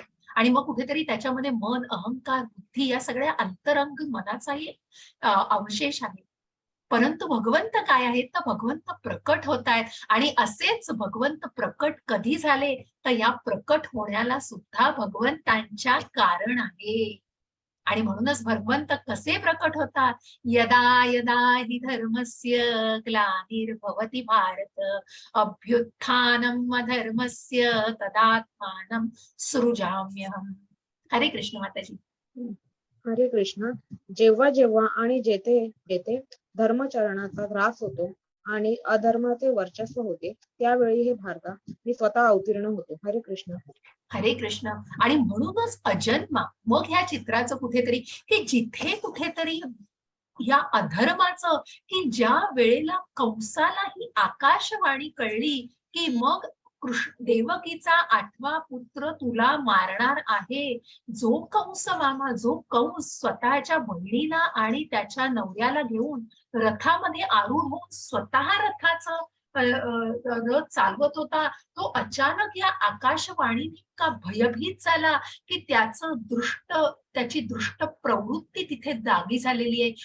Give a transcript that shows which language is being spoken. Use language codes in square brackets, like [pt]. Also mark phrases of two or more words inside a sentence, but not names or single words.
[mr] आणि मग कुठेतरी त्याच्यामध्ये मन, अहंकार, बुद्धी या सगळ्या अंतरंग मनाचाही अवशेष आहे. परंतु भगवंत काय आहेत, तर भगवंत प्रकट होत आहेत आणि असेच भगवंत प्रकट कधी झाले, तर या प्रकट होण्याला सुद्धा भगवंतांच्या कारण आहे. आणि म्हणूनच भगवंत कसे प्रकट होतात, [sa] यदा यदा हि धर्मस्य ग्लानिर्भवति भारत अभ्युत्थानम् अधर्मस्य तदात्मानं सृजाम्यहम्. [mr] हरे कृष्ण माताजी. हरे कृष्ण. जेव्हा जेव्हा आणि जेथे जेथे धर्मचरणाचा ह्रास होतो आणि अधर्माचे वर्चस्व होते, त्यावेळी हे भारता मी स्वतः अवतीर्ण होतो. हरे कृष्ण. हरे कृष्ण. आणि म्हणूनच अजन्मा, मग ह्या चित्राचं कुठेतरी की जिथे कुठेतरी या अधर्माचं, की ज्या वेळेला कंसाला ही आकाशवाणी कळली की मग देवकीचा 8वा पुत्र तुला मारणार आहे, जो कंस मामा, जो कंस स्वतःच्या बहिणीला आणि त्याच्या नवऱ्याला घेऊन रथामध्ये आरूढ होऊन स्वतः रथाचं रथ चालवत होता, तो अचानक या आकाशवाणीने का भयभीत झाला की त्याची दृष्ट प्रवृत्ती तिथे जागी झालेली आहे.